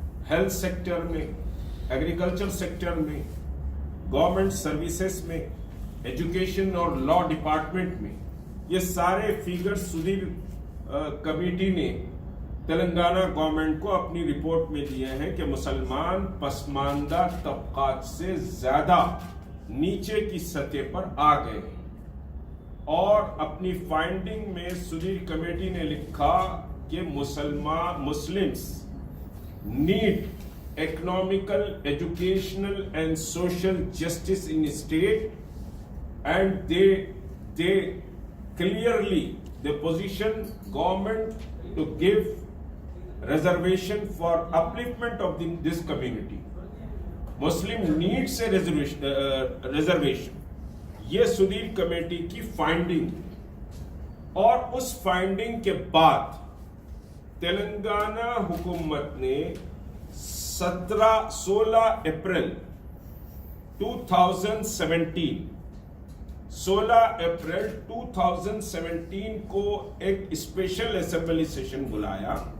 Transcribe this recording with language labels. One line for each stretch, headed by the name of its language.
Urdu: Health sector میں، agriculture sector میں، government services میں، ایجوکیشن اور لا ڈپارٹمنٹ میں، یہ سارے فیگر سدھیر کمیٹی نے تلنگانہ گورنمنٹ کو اپنی رپورٹ میں دیے ہیں کہ مسلمان پسماندہ طبقات سے زیادہ نیچے کی سطح پر آ گئے ہیں۔ اور اپنی فائنڈنگ میں سدھیر کمیٹی نے لکھا کہ Muslims
English: need economical, educational and social justice in state, and they clearly they position government to give reservation for upliftment of this community. Muslim needs a reservation.
Urdu: یہ سدیر کمیٹی کی فائنڈنگ، اور اس finding کے بعد تلنگانہ حکومت نے 16 اپریل 2017 کو ایک special assembly session بلایا،